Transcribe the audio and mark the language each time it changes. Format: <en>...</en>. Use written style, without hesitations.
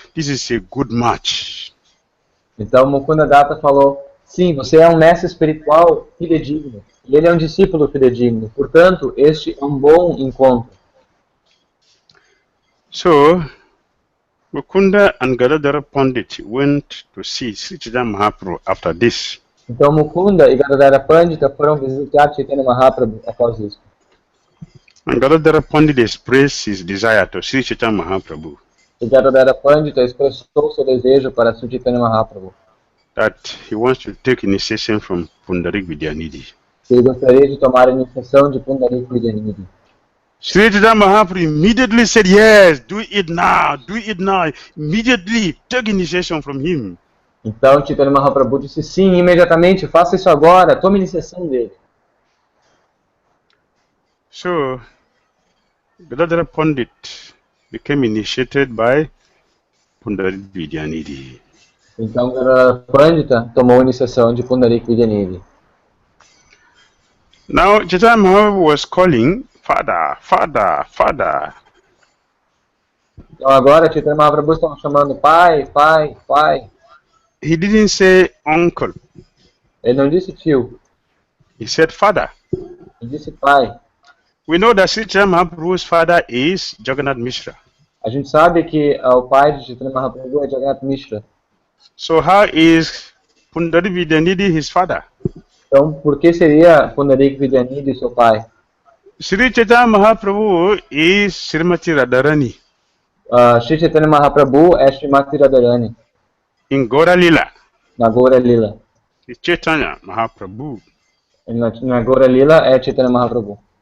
<en>This is a good match.</en> <pt>Então, Mukunda Datta falou, sim, você é um mestre espiritual fidedigno, e ele é um discípulo fidedigno. Portanto, este é um bom encontro.</pt> <en>So, Mukunda and Gadadhara Pandit went to see Sri Chaitanya Mahaprabhu after this.</en> <pt>Então, Mukunda e Gadadhara Pandita foram visitar Chaitanya Mahaprabhu após isso.</pt> <en>And Gadadhara Pandit expressed his desire to Sri Chaitanya Mahaprabhu.</en> <pt>E Gadadhara Pandita expressou seu desejo para Sri Chaitanya Mahaprabhu.</pt> <en>That he wants to take initiation from Pundarik Vidyanidhi.</en> <pt>Ele gostaria de tomar a iniciação de Pundarik Vidyanidhi.</pt> <en>Sri Chaitanya Mahaprabhu immediately said, yes, do it now, immediately take initiation from him.</en> <pt>Então, Chaitanya Mahaprabhu disse, sim, imediatamente, faça isso agora, tome a iniciação dele.</pt> <en>So Gadadhara Pandit became initiated by Pandit Vidyanidhi.</en> <pt>Então, Gadadhara Pandita tomou iniciação de Pundarik Vidyanidhi.</pt> <en>Now Chaitanya Mahaprabhu was calling, Father, Father, Father.</en> <pt>Então, agora, Chaitanya Mahaprabhu estava chamando pai, pai, pai.</pt> <en>He didn't say uncle.</en> <pt>Ele não disse tio,</pt> <en>He said father.</en> <pt>ele disse pai.</pt> <en>We know that Sri Chaitanya Mahaprabhu's father is Jagannath Mishra.</en> <pt>A gente sabe que o pai de Chaitanya Mahaprabhu é Jagannath Mishra.</pt> <en>So how is Pundarik Vidyanidhi his father?</en> <pt>Então, por que seria Pundarik Vidyanidhi seu pai?</pt> <en>Sri Chaitanya Mahaprabhu is Srimati Radharani</en> <pt>Sri Chaitanya Mahaprabhu é Srimati Radharani,</pt> <en>in Gaura Lila.</en> <pt>na Gaura Lila.</pt> <en>Chaitanya Mahaprabhu.</en> <pt>Na Gaura Lila é Chaitanya Mahaprabhu.</pt>